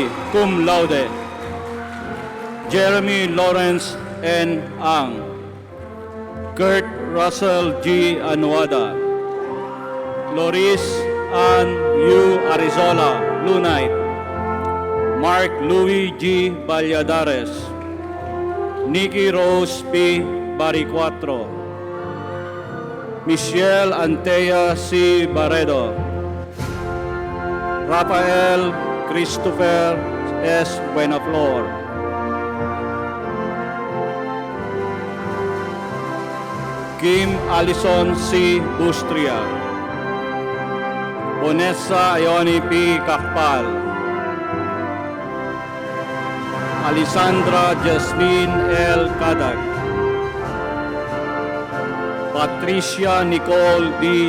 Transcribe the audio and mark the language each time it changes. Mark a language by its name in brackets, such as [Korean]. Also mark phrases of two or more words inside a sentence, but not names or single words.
[English] Aloy, cum laude. Jeremy Lawrence N. Ang, Kurt Russell G. Anuada, Loris Ann U. Arizola, Blue Knight, Mark Louis G. Valladares, Nikki Rose P. Baricuatro, Michelle Antea C. Barredo, Rafael Christopher S. Buenaflor, Kim Allison C. Bustria, Vanessa Ioni P. Kakpal, Alessandra Jasmine L. Kadag, Patricia Nicole B.